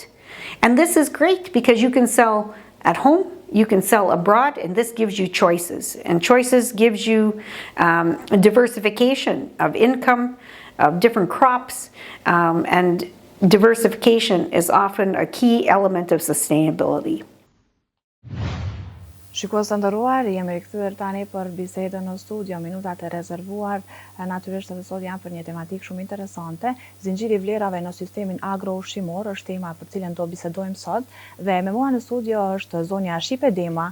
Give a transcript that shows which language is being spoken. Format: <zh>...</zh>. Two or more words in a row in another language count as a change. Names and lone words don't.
<en>And this is great because you can sell at home, you can sell abroad, and this gives you choices. And choices gives you diversification of income, of different crops, and diversification is often a key element of sustainability.</en> <sq>Shikues të nderuar, jemi rikthyer tani për bisedën në studio. Minutat e rezervuar natyrisht edhe sot janë për një tematikë shumë interesante. Zinxhiri i vlerave në sistemin agro-ushqimor është tema për cilën do bisedojmë sot, dhe me mua në studio është zonja Shipe Dema.</sq>